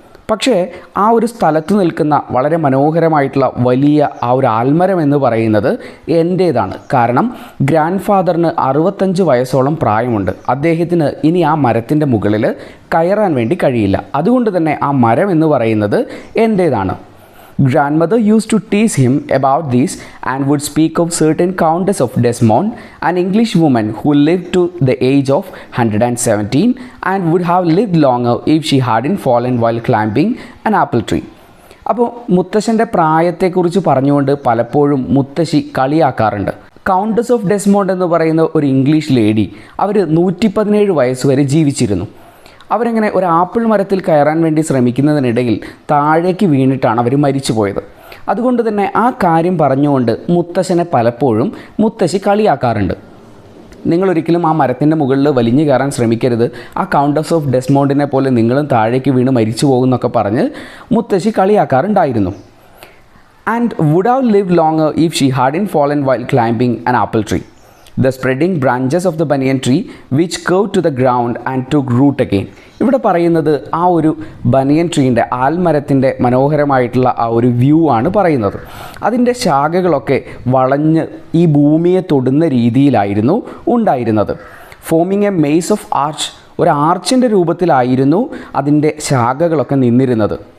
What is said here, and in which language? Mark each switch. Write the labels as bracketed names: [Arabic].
[Malayalam] പക്ഷേ ആ ഒരു സ്ഥലത്ത് നിൽക്കുന്ന വളരെ മനോഹരമായിട്ടുള്ള വലിയ ആ ഒരു ആൽമരം എന്ന് പറയുന്നത് എൻ്റേതാണ്. കാരണം ഗ്രാൻഡ് ഫാദറിന് 65 വയസ്സോളം പ്രായമുണ്ട്. അദ്ദേഹത്തിന് ഇനി ആ മരത്തിൻ്റെ മുകളിൽ കയറാൻ വേണ്ടി കഴിയില്ല. അതുകൊണ്ട് തന്നെ ആ മരം എന്ന് പറയുന്നത് എൻ്റേതാണ്. [English] Grandmother used to tease him about this and would speak of certain Countess of Desmond, an English woman who lived to the age of 117 and would have lived longer if she hadn't fallen while climbing an apple tree. [Malayalam] അപ്പോൾ മുത്തശ്ശൻ്റെ പ്രായത്തെക്കുറിച്ച് പറഞ്ഞുകൊണ്ട് പലപ്പോഴും മുത്തശ്ശി കളിയാക്കാറുണ്ട്. Countess of ഡെസ്മോണ്ട് എന്ന് പറയുന്ന ഒരു English lady, അവർ 117 വയസ്സ് വരെ ജീവിച്ചിരുന്നു. അവരെങ്ങനെ ഒരു ആപ്പിൾ മരത്തിൽ കയറാൻ വേണ്ടി ശ്രമിക്കുന്നതിനിടയിൽ താഴേക്ക് വീണിട്ടാണ് അവർ മരിച്ചു പോയത്. അതുകൊണ്ട് തന്നെ ആ കാര്യം പറഞ്ഞുകൊണ്ട് മുത്തശ്ശനെ പലപ്പോഴും മുത്തശ്ശി കളിയാക്കാറുണ്ട്. നിങ്ങളൊരിക്കലും ആ മരത്തിൻ്റെ മുകളിൽ വലിഞ്ഞു കയറാൻ ശ്രമിക്കരുത്, ആ കൗണ്ടസ് ഓഫ് ഡെസ്മോണ്ടിനെ പോലെ നിങ്ങളും താഴേക്ക് വീണ് മരിച്ചു പോകുന്നൊക്കെ പറഞ്ഞ് മുത്തശ്ശി കളിയാക്കാറുണ്ടായിരുന്നു. [English] And would have live longer if she hadn't fallen while climbing an apple tree. The spreading branches of the banyan tree which curved to the ground and took root again. [Malayalam] ഇവിടെ പറയുന്നത് ആ ഒരു ബനിയൻ ട്രീൻ്റെ ആൽമരത്തിൻ്റെ മനോഹരമായിട്ടുള്ള ആ ഒരു വ്യൂ ആണ് പറയുന്നത്. അതിൻ്റെ ശാഖകളൊക്കെ വളഞ്ഞ് ഈ ഭൂമിയെ തൊടുന്ന രീതിയിലായിരുന്നു ഉണ്ടായിരുന്നത്. [English] forming a maze of arch, [Malayalam] ഒരു ആർച്ചിൻ്റെ രൂപത്തിലായിരുന്നു അതിൻ്റെ ശാഖകളൊക്കെ നിന്നിരുന്നത്.